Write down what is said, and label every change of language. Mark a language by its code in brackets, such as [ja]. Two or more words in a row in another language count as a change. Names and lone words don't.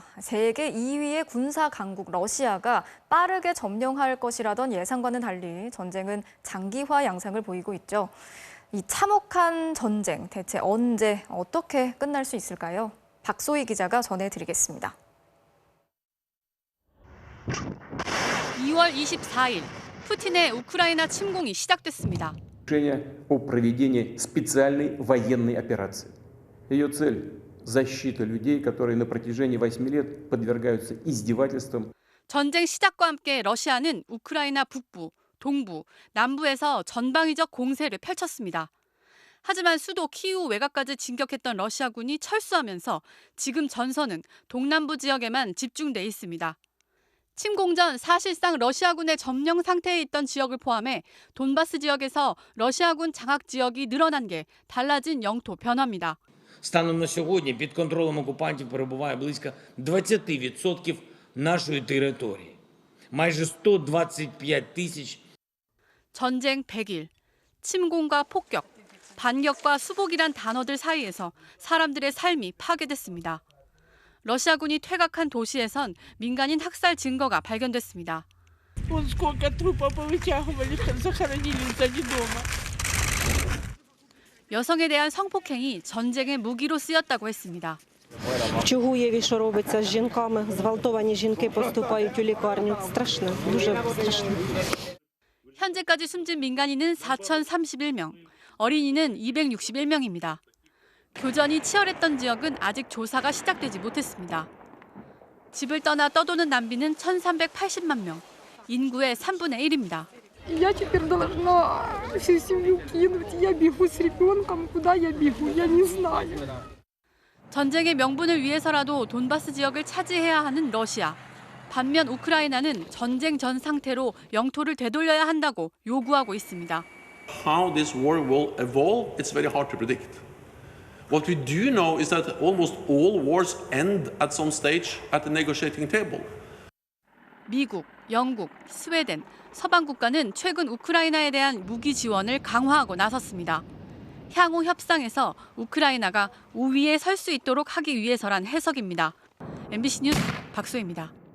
[ko] 세계 2위의 군사 강국 러시아가 빠르게 점령할 것이라던 예상과는 달리 전쟁은 장기화 양상을 보이고 있죠. 이 참혹한 전쟁 대체 언제 어떻게 끝날 수 있을까요? 박소희 기자가 전해드리겠습니다. 2월 24일 푸틴의 우크라이나 침공이 시작됐습니다. [ru] решение о проведении специальной военной операции. Ее цель – защита людей, которые на протяжении 8 лет подвергаются издевательствам. [ko] 전쟁 시작과 함께 러시아는 우크라이나 북부, 동부, 남부에서 전방위적 공세를 펼쳤습니다. 하지만 수도 키이우 외곽까지 진격했던 러시아군이 철수하면서 지금 전선은 동남부 지역에만 집중돼 있습니다. 침공 전 사실상 러시아군의 점령 상태에 있던 지역을 포함해 돈바스 지역에서 러시아군 장악 지역이 늘어난 게 달라진 영토 변화입니다. [uk] Станом на сьогодні під контролем окупантів перебуває близько 20% нашої території. майже 125 тисяч. [ko] 전쟁 100일, 침공과 폭격, 반격과 수복이란 단어들 사이에서 사람들의 삶이 파괴됐습니다. 러시아군이 퇴각한 도시에선 민간인 학살 증거가 발견됐습니다. 여성에 대한 성폭행이 전쟁의 무기로 쓰였다고 했습니다. [uk] Чугуєві, що робиться з жінками, зґвалтовані жінки поступають у лікарню. Страшно, дуже страшно. [ko] 현재까지 숨진 민간인은 4,031명, 어린이는 261명입니다. 교전이 치열했던 지역은 아직 조사가 시작되지 못했습니다. 집을 떠나 떠도는 난비는 1,380만 명, 인구의 3분의 1입니다. [ru] Я теперь должна всю семью кинуть. Я бегу с ребенком. Куда я бегу? Я не знаю. [ko] 전쟁의 명분을 위해서라도 돈바스 지역을 차지해야 하는 러시아. 반면 우크라이나는 전쟁 전 상태로 영토를 되돌려야 한다고 요구하고 있습니다. [en] How this war will evolve, it's very hard to predict. What we do know is that almost all wars end at some stage at the negotiating table. [ko] 미국, 영국, 스웨덴, 서방 국가는 최근 우크라이나에 대한 무기 지원을 강화하고 나섰습니다. 향후 협상에서 우크라이나가 우위에 설 수 있도록 하기 위해서란 해석입니다. MBC 뉴스 박소희입니다.